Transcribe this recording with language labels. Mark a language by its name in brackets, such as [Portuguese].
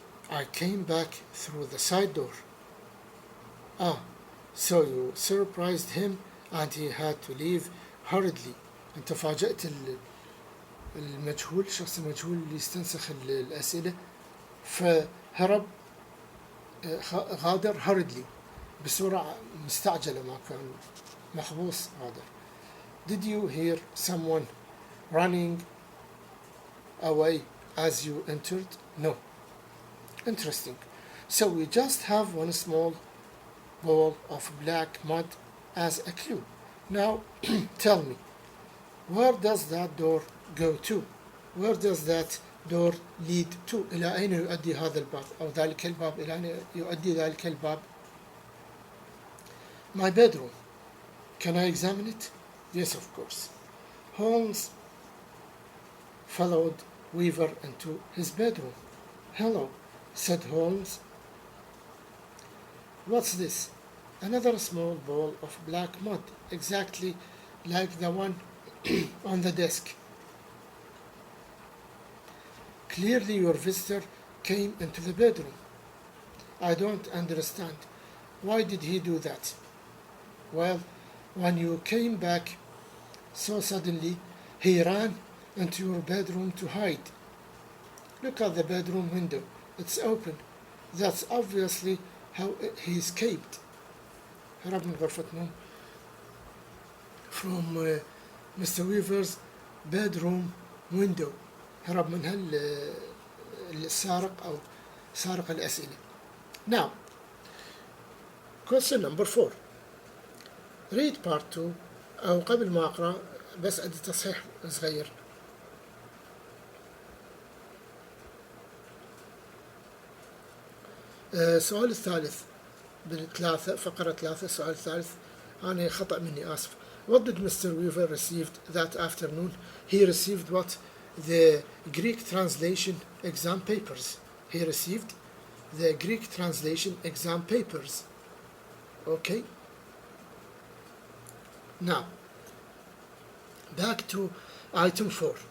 [English] I came back through the side door. Ah, so you surprised him and he had to leave hurriedly. [Arabic] انت فاجأت المجهول، الشخص المجهول اللي يستنسخ الأسئلة، فهرب، غادر hurriedly بسرعة مستعجلة، ما كان محبوس، غادر. [English] Did you hear someone running away as you entered? No. Interesting. So we just have one small ball of black mud as a clue. Now tell me, where does that door go to? Where does that door lead to? [Arabic] إلى أين يؤدي هذا الباب أو ذلك الباب؟ إلى أين يؤدي ذلك الباب؟ [English] My bedroom. Can I examine it? Yes, of course. Holmes followed Weaver into his bedroom. Hello, said Holmes. What's this? Another small ball of black mud, exactly like the one on the desk. Clearly your visitor came into the bedroom. I don't understand. Why did he do that? Well, when you came back so suddenly, he ran into your bedroom to hide. Look at the bedroom window. It's open. That's obviously how he escaped. [Arabic] هرب من غرفة نوم [English] from Mr. Weaver's bedroom window. [Arabic] هرب منها السارق أو سارق الأسئلة. Now, question number 4. read part 2. أو قبل ما أقرأ بس أدي تصحيح صغير. السؤال الثالث بالثلاثة، فقرة 3، السؤال الثالث أنا خطأ مني، آسف. [English] What did Mr. Weaver received that afternoon? He received what? The Greek translation exam papers. He received the Greek translation exam papers. Okay? Now, back to item 4.